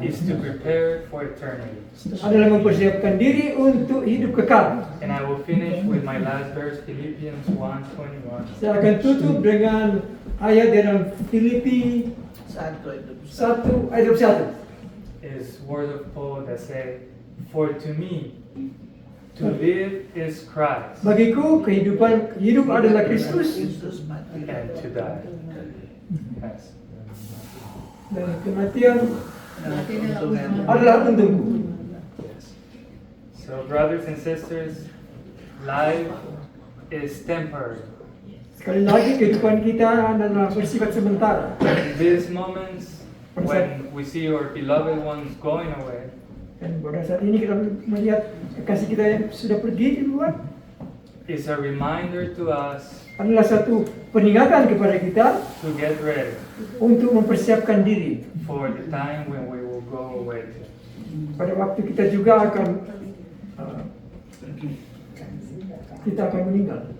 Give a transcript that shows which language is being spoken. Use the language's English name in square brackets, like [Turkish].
[English] is to prepare for eternity. [Indonesian] adalah mempersiapkan diri untuk hidup kekal. [English] And I will finish with my last verse, Philippians 1:21. [Indonesian] Saya akan tutup dengan ayat dalam Filipi 1 ayat 21. [English] Is words of Paul that say, "For to me, to live is Christ, [Indonesian] Bagiku hidup adalah Kristus [English] and to die." Yes. [Indonesian] dan kematian adalah untukku. [English] So, brothers and sisters, life is temporary. [Indonesian] Sekali lagi kehidupan kita adalah bersifat sementara. [English] In these moments, when we see our beloved ones going away, [Indonesian] Dan pada saat ini kita melihat kekasih kita yang sudah pergi di luar, [English] it's a reminder to us [Indonesian] adalah satu peringatan kepada kita [English] to get ready [Indonesian] untuk mempersiapkan diri. [English] for the time when we will go away. [Indonesian] Pada waktu kita juga akan meninggal.